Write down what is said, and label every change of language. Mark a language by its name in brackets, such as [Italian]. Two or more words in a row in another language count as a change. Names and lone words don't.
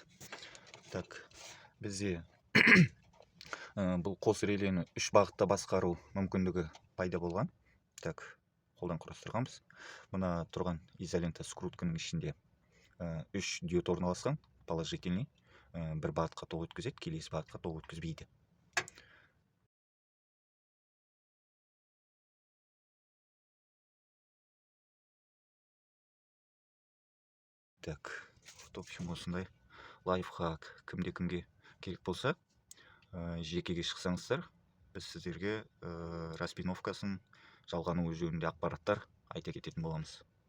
[Kazakh] Так, бізде бұл қос релені үш бағытта басқару мүмкіндігі пайда болған. Так, қолдан құрастырғанбыз. Мына тұрған изолента скрутканың ішінде үш диод орналасқан, положительный. Бір бағытқа ток өткізеді, келесі бағытқа ток өткізбейді. [Russian] Так, в общем, [Kazakh] осындай лайфхак кімде-кімге керек болса, жекеге шықсаңыздар, біз сіздерге распиновкасын, жалғануы жөнінде ақпараттар айта кететін боламыз.